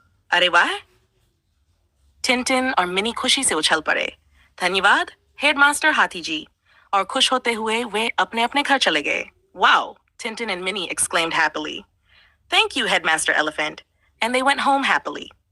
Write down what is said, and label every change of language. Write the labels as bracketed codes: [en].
[hi] अरे वाह! टिंटिन और मिनी खुशी से उछल पड़े। धन्यवाद, हेडमास्टर हाथी जी। और खुश होते हुए वे अपने अपने घर चले गए। [en] Wow! Tintin and Minnie exclaimed happily. Thank you, Headmaster Elephant. And they went home happily.